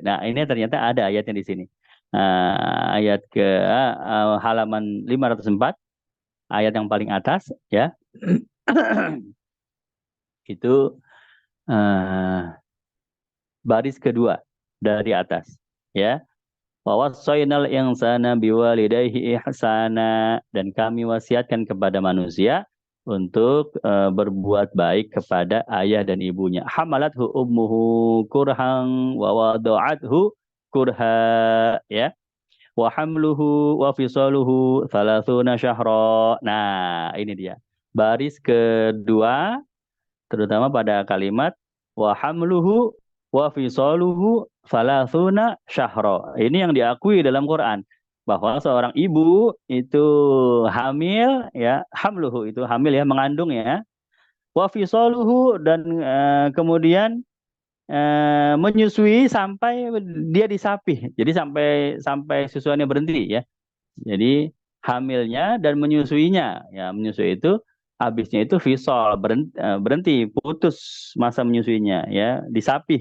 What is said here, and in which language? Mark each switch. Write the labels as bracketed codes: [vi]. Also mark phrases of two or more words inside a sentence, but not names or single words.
[id] Nah, ini ternyata ada ayatnya di sini. Ayat ke halaman 504, ayat yang paling atas ya. Itu baris kedua dari atas ya. [ar] ووصينا الإنسان بوالديه إحسانا, [id] dan kami wasiatkan kepada manusia untuk berbuat baik kepada ayah dan ibunya. [ar] حملته أمه كرها ووضعته كرها ya. وحمله وفصاله 30 شهرا. [id] Nah, ini dia. Baris kedua terutama pada kalimat [ar] وحمله وفصاله 30 شهرا. [id] Ini yang diakui dalam Quran bahwa seorang ibu itu hamil ya, hamluhu itu hamil ya, mengandung ya. [ar] وفصاله, [id] dan kemudian menyusui sampai dia disapih. Jadi sampai susuannya berhenti ya. Jadi hamilnya dan menyusuinya ya, menyusui itu habisnya itu visol berhenti, putus masa menyusuinya ya, disapih.